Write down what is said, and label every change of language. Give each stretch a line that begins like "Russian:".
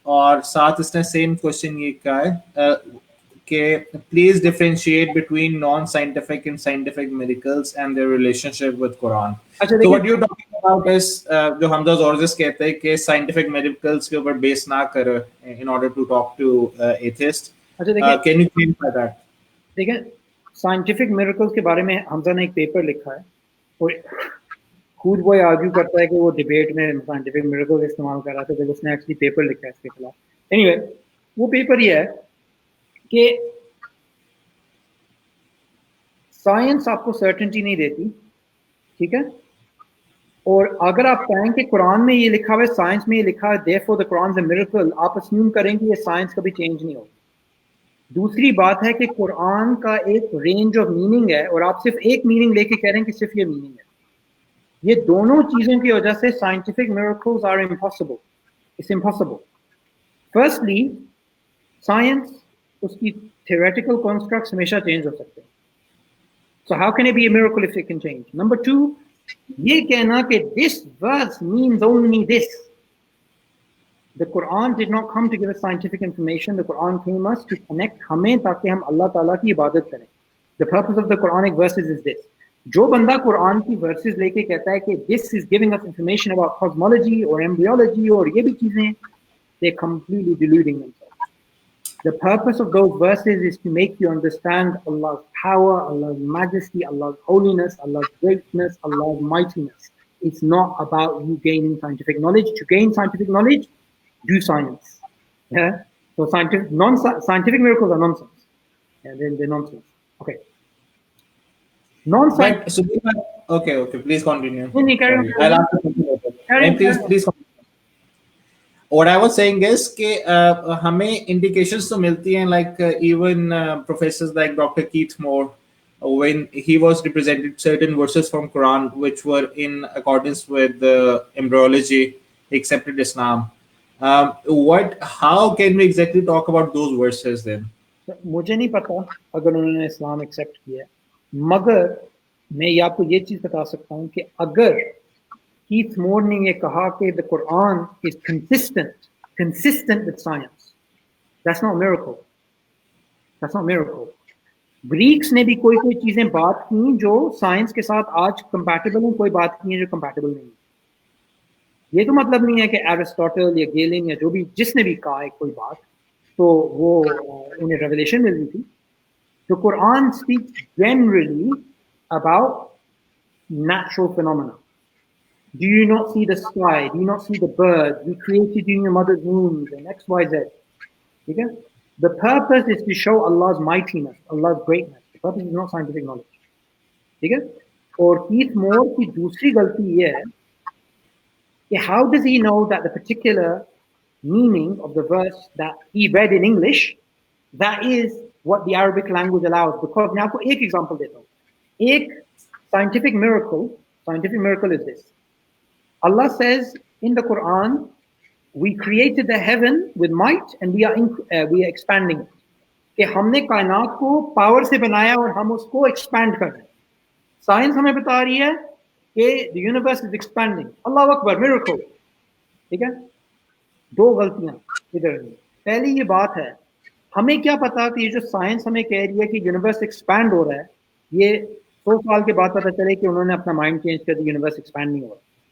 Hindi: और साथ इसने same question ये कहा है कि
English: please differentiate between non-scientific and scientific miracles and their relationship with Quran. So what you're talking about is
Hindi: जो हमजा ज़ोरजिस कहते हैं कि scientific miracles के ऊपर base ना करो
English: in order to talk to atheists. Can you clarify that?
Hindi: देखिए, scientific miracles के बारे में हमजा ने एक पेपर लिखा है और Hoodbhoy आर्ग्यू करता है कि वो डिबेट में साइंटिफिक मिरेकल इस्तेमाल कर रहा था, तो उसने एक्चुअली पेपर लिखा है इसके खिलाफ। एनीवे, वो पेपर ये है कि साइंस आपको सर्टेनिटी नहीं देती, ठीक है? और अगर आप कहें कि कुरान में ये लिखा हुआ है, साइंस में ये लिखा है,
English: therefore the Quran is a miracle,
Hindi: आप अस्यूम करें कि ये साइंस कभी चेंज नहीं होगी। दूसरी बात है कि कुरान का एक रेंज ऑफ मीनिंग है और आप सिर्फ एक मीनिंग लेके कह रहे हैं कि सिर्फ ये मीनिंग है। ये दोनों चीजों की वजह से
English: Scientific miracles are impossible. It's impossible.
Hindi: Firstly, science, उसकी थ्योरेटिकल कॉन्स्ट्रक्ट्स हमेशा चेंज हो सकते हैं।
English: So how can it be a miracle if it can change? Number two,
Hindi: ये कहना कि
English: This verse means only this. The Quran did not come to give us scientific information. The Quran came us to connect
Hindi: हमें ताकि हम अल्लाह ताला की इबादत करें. The purpose of the Quranic verses is this. जो बंदा कुरान की वर्सेस लेके कहता है कि
English: this is giving us information about cosmology or embryology
Hindi: और ये भी चीजें,
English: they're completely deluding themselves. The purpose of those verses is to make you understand Allah's power, Allah's majesty, Allah's holiness, Allah's greatness, Allah's mightiness. It's not about you gaining scientific knowledge. To gain scientific knowledge, do science. Yeah. So scientific miracles are nonsense. Yeah, they're nonsense. Okay. But Non-scientific. so okay, okay. Please continue. Carry on, Sorry, I'll ask you something later. carry And on, carry please, on. please. What I was saying is
Hindi: कि हमें indications तो मिलती हैं
English: like even professors like Dr. Keith Moore when he was represented certain verses from Quran which were in accordance with the embryology he accepted Islam. What how can we exactly talk about those verses then?
Hindi: मुझे नहीं पता अगर उन्होंने इस्लाम accept किया है, मगर मैं ये आपको ये चीज बता सकता हूँ कि अगर कीथ मोर ने ये कहा कि
English: the Quran is consistent with science, that's not miracle,
Hindi: that's not miracle. Greeks ने भी कोई कोई चीजें बात की जो साइंस के साथ आज कंपैटिबल हैं, कोई बात की है जो कंपैटिबल नहीं है. ये तो मतलब नहीं है कि एरिस्टोटल या गेलिन या जो भी जिसने भी कहा है कोई बात तो वो उन्हें रेवलेशन मिल रही थी.
English: The Quran speaks generally about natural phenomena. Do you not see the sky? Do you not see the birds? We created you in your mother's womb and X, Y, Z. Okay? The purpose is to show Allah's mightiness, Allah's greatness. The purpose is not scientific knowledge. Okay?
Hindi: और Keith मोर की दूसरी गलती ये है कि
English: how does he know that the particular meaning of the verse that he read in English, that is what the Arabic language allows?
Hindi: Because मैं आपको एक example देता हूँ.
English: एक scientific miracle is this. Allah says in the Quran, we created the heaven with might and we are expanding it.
Hindi: कि हमने कायनात को पावर से बनाया और हम उसको expand कर रहे हैं. साइंस हमें बता रही है कि
English: the universe is expanding.
Hindi: Allah Akbar, miracle. ठीक है? दो गलतियां इधर. पहली ये बात है, हमें क्या पता कि ये जो साइंस हमें कह रही है कि यूनिवर्स एक्सपैंड हो रहा है, ये 100 साल के बाद पता चले कि उन्होंने अपना माइंड चेंज कर दिया, यूनिवर्स एक्सपैंड नहीं हो रहा.